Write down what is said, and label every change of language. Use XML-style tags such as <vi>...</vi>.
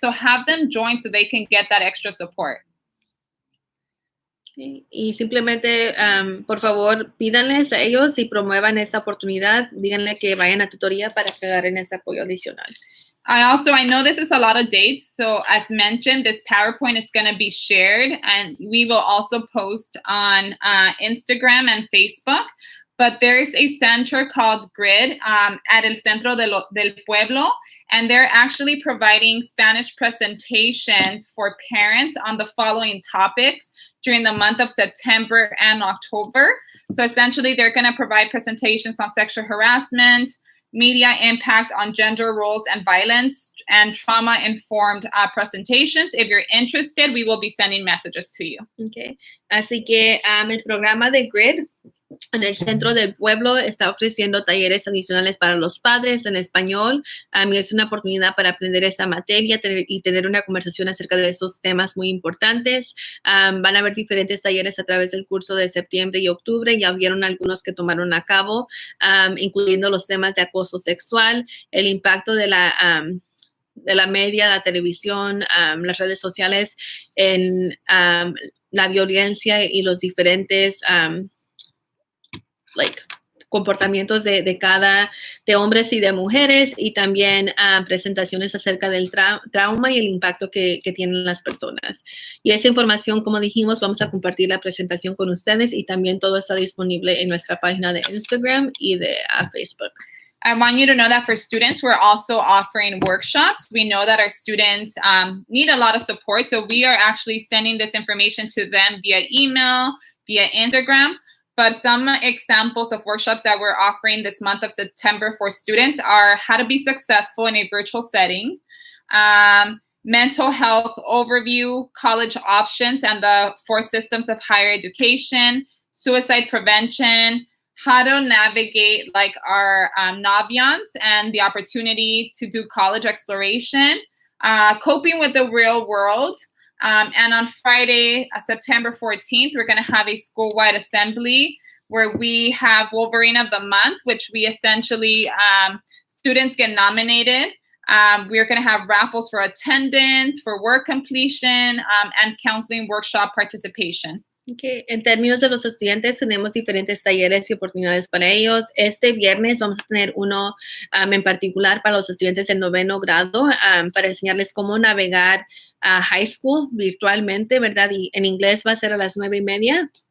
<en>So have them join so they can get that extra support.</en> <es>Y simplemente, por favor, pídanles a ellos y promuevan esa oportunidad. Díganle que vayan a tutoría para que agarren ese apoyo adicional.</es> <en>I know this is a lot of dates. So as mentioned, this PowerPoint is going to be shared, and we will also post on Instagram and Facebook. But there's a center called GRID at El Centro del Pueblo, and they're actually providing Spanish presentations for parents on the following topics during the month of September and October. So essentially, they're going to provide presentations on sexual harassment, media impact on gender roles and violence, and trauma-informed presentations. If you're interested, we will be sending messages to you. Okay.</en> <es>Así que el programa de GRID en el Centro del Pueblo está ofreciendo talleres adicionales para los padres en español. Y es una oportunidad para aprender esa materia y tener una conversación acerca de esos temas muy importantes. Van a haber diferentes talleres a través del curso de septiembre y octubre. Ya vieron algunos que tomaron a cabo, incluyendo los temas de acoso sexual, el impacto de la media, la televisión, las redes sociales en la violencia y los diferentes comportamientos de hombres y de mujeres, y también presentaciones acerca del trauma y el impacto que tienen las personas. Y esa información, como dijimos, vamos a compartir la presentación con ustedes, y también todo está disponible en nuestra página de Instagram y de Facebook.</es> <en>I want you to know that for students, we're also offering workshops. We know that our students need a lot of support, so we are actually sending this information to them via email, via Instagram. But some examples of workshops that we're offering this month of September for students are how to be successful in a virtual setting, mental health overview, college options and the 4 systems of higher education, suicide prevention, how to navigate like our Naviance and the opportunity to do college exploration, coping with the real world. And on Friday, September 14th, we're going to have a school-wide assembly where we have Wolverine of the Month, which we essentially, students get nominated. We're going to have raffles for attendance, for work completion, and counseling workshop participation. Okay.</en> <es>En términos de los estudiantes, tenemos diferentes talleres y oportunidades para ellos. Este viernes vamos a tener uno en particular para los estudiantes del 9º grado para enseñarles cómo navegar a high school virtualmente, ¿verdad? Y en inglés va a ser a las 9:30.</es>